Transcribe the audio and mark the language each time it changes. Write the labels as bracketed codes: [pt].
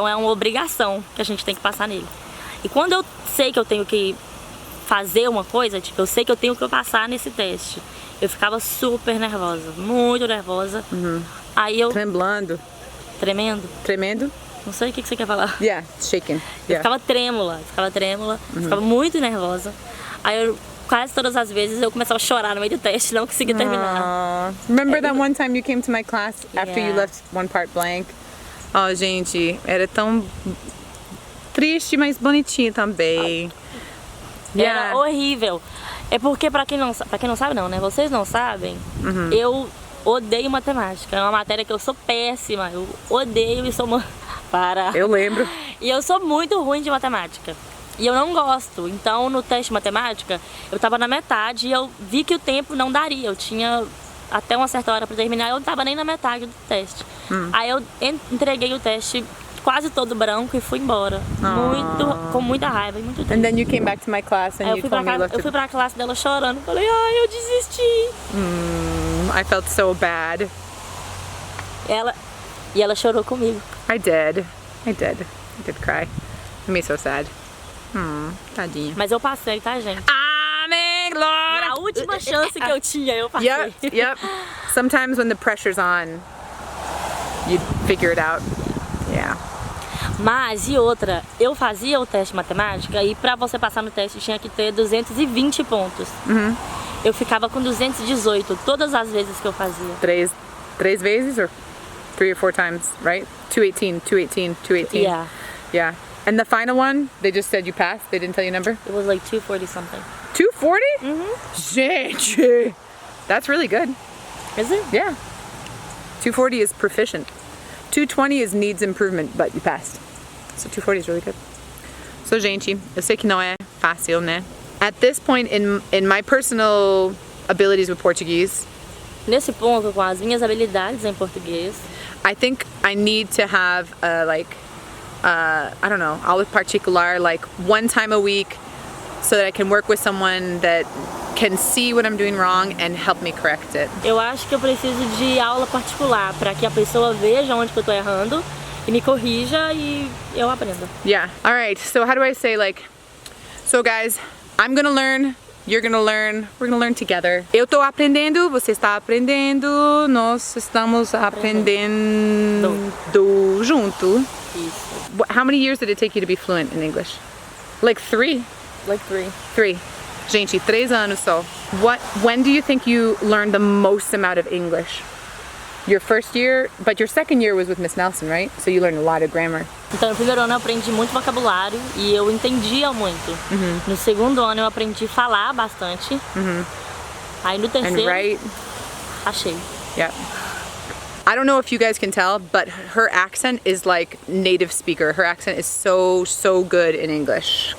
[pt] Então é uma obrigação que a gente tem que passar nele. E quando eu sei que eu tenho que fazer uma coisa, tipo, eu sei que eu tenho que passar nesse teste, eu ficava super nervosa, muito nervosa. Aí eu... Tremblando. Tremendo? Não sei o que você quer falar. [en] Yeah. Shaking. [pt] Eu [en] Yeah. [pt] ficava trêmula, ficava muito nervosa. Aí eu, quase todas as vezes, eu começava a chorar no meio do teste, não conseguia terminar. Aw. [en] Remember that one time you came to my class after you Yeah. left one part blank? [pt] Oh, gente, era tão triste, mas bonitinho também. Era horrível. É porque, pra quem não sabe não, né? Vocês não sabem, eu odeio matemática. É uma matéria que eu sou péssima. Eu odeio e sou... Eu lembro. E eu sou muito ruim de matemática. E eu não gosto. Então, no teste de matemática, eu tava na metade e eu vi que o tempo não daria. Eu tinha até uma certa hora pra terminar, eu não tava nem na metade do teste. Aí eu entreguei o teste quase todo branco e fui embora. Com muita raiva e muito triste. [en] And then you came back to my class and [pt] Aí [en] you told me you left [pt] eu fui pra classe dela chorando. Falei, ai, eu desisti. [en] I felt so bad. [pt] E ela chorou comigo. [en] I did cry. It made me so sad. Tadinha. [pt] Mas eu passei, tá, gente? Amém, Lord! A última chance que eu tinha, eu passei. [en] Yep. Sometimes when the pressure's on, you figure it out. Yeah. [pt] Mas, e outra, eu fazia o teste de matemática e pra você passar no teste tinha que ter 220 pontos. Eu ficava com 218 todas as vezes que eu fazia. Três vezes [en] or 3 or 4 times, right? 218. Yeah. And the final one, they just said you passed. They didn't tell you number. It was like 240 something. 240? Gente, that's really good. Is it? Yeah. 240 is proficient. 220 is needs improvement, but you passed. So 240 is really good. [pt] So, gente, eu sei que não é fácil, né? [en] At this point in my personal abilities with Portuguese, [pt] Nesse ponto, com as minhas habilidades em português, [en] I think I need to have I don't know, aula particular, like one time a week, so that I can work with someone that can see what I'm doing wrong and help me correct it. [pt] eu acho que eu preciso de aula particular para que a pessoa veja onde que eu tô errando e me corrija e eu aprenda. [en] Yeah. All right. So how do I say so guys, I'm gonna learn, you're gonna learn, we're gonna learn together. [pt] Eu tô aprendendo, você está aprendendo, nós estamos aprendendo junto. Isso. [en] How many years did it take you to be fluent in English? Like 3? Like 3. [pt] 3. Gente, 3 anos só. [en] When do you think you learned the most amount of English? Your first year, but your second year was with Miss Nelson, right? So you learned a lot of grammar. [pt] Então, no primeiro ano eu aprendi muito vocabulário e eu entendia muito. No segundo ano eu aprendi a falar bastante. Aí no [en] And [pt] terceiro, [en] right? [pt] achei. [en] Yeah. I don't know if you guys can tell, but her accent is like native speaker. Her accent is so good in English.